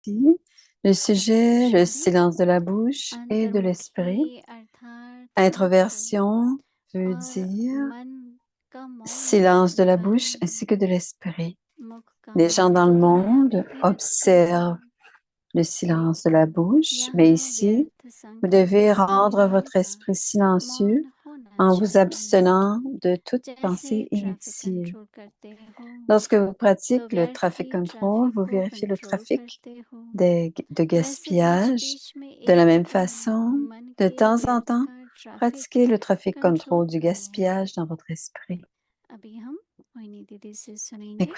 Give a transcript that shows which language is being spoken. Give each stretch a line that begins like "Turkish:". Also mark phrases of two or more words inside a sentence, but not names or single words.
French: Le sujet, le
Hindi: शुभ
French: silence de la bouche et de l'esprit.
Hindi: अंतर्मुखी अर्थात मुख
French: Introversion veut
Hindi: और
French: dire
Hindi: मन का मौन
French: silence de la
Hindi: होता
French: bouche
Hindi: है।
French: ainsi que de l'esprit.
Hindi: मुख का
French: Les gens
Hindi: मौन
French: dans
Hindi: तो
French: le
Hindi: दुनिया में
French: monde
Hindi: भी रखते
French: observent
Hindi: हैं,
French: le silence de la
Hindi: लेकिन
French: bouche, mais
Hindi: यहाँ
French: ici,
Hindi: व्यर्थ
French: vous
Hindi: संकल्प
French: devez
Hindi: से
French: rendre
Hindi: मन
French: votre
Hindi: का
French: esprit silencieux
Hindi: मौन होना
French: en vous
Hindi: चाहिए।
French: abstenant de toute
Hindi: जैसे
French: pensée
Hindi: ट्रैफिक
French: inutile.
Hindi: कंट्रोल करते हो
French: Lorsque vous
Hindi: तो
French: pratiquez le
Hindi: व्यर्थ
French: traffic
Hindi: की
French: control,
Hindi: ट्रैफिक
French: vous
Hindi: को
French: vérifiez le
Hindi: कंट्रोल
French: trafic
Hindi: करते हो,
French: de
Hindi: वैसे बीच
French: gaspillage.
Hindi: बीच में
French: De la
Hindi: एक
French: même
Hindi: दिन
French: façon,
Hindi: मन
French: de
Hindi: के
French: temps en
Hindi: व्यर्थ
French: temps,
Hindi: का ट्रैफिक
French: pratiquez le trafic
Hindi: कंट्रोल
French: control du
Hindi: करो।
French: gaspillage dans votre esprit.
Hindi: अभी हम मोहिनी दीदी से सुनेंगे।